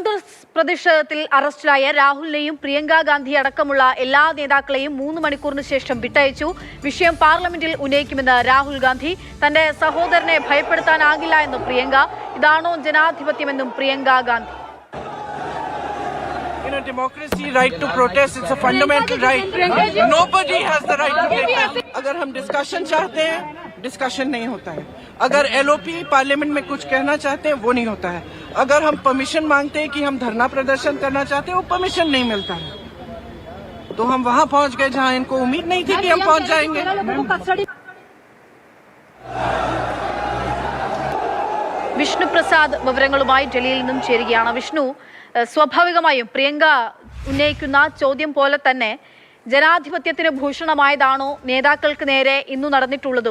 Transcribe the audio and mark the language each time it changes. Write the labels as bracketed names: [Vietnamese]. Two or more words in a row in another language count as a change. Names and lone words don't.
[Malayalam] പ്രതിഷേധത്തിൽ അറസ്റ്റിലായ രാഹുലിനെയും പ്രിയങ്ക ഗാന്ധി അടക്കമുള്ള എല്ലാ നേതാക്കളെയും 3 മണിക്കൂറിന് ശേഷം വിട്ടയച്ചു. വിഷയം പാർലമെന്റിൽ ഉന്നയിക്കുമെന്ന് രാഹുൽ ഗാന്ധി. തന്റെ സഹോദരനെ ഭയപ്പെടുത്താനാകില്ല എന്ന് പ്രിയങ്ക. ഇതാണോ ജനാധിപത്യമെന്നും പ്രിയങ്ക ഗാന്ധി. [English] In a democracy, right to protest, it's a fundamental right. Nobody has the right to protest. [Hindi] अगर हम डिस्कशन चाहते हैं, डिस्कशन नहीं होता है. अगर एलओपी पार्लियामेंट में कुछ कहना चाहते हैं, वो नहीं होता है. अगर हम परमिशन मांगते हैं कि हम धरना प्रदर्शन करना चाहते हैं, वो परमिशन नहीं मिलता है. तो हम वहां पहुंच गए जहां इनको उम्मीद नहीं थी कि हम पहुंच जाएंगे. [Malayalam] വിഷ്ണു പ്രസാദ് വിവരങ്ങളുമായി ഡൽഹിയിൽ നിന്നും ചേരുകയാണ്. വിഷ്ണു, സ്വാഭാവികമായും പ്രിയങ്ക ഉന്നയിക്കുന്ന ചോദ്യം പോലെ തന്നെ ജനാധിപത്യത്തിന് ഭൂഷണമായതാണോ നേതാക്കൾക്ക് നേരെ ഇന്നു നടന്നിട്ടുള്ളതും?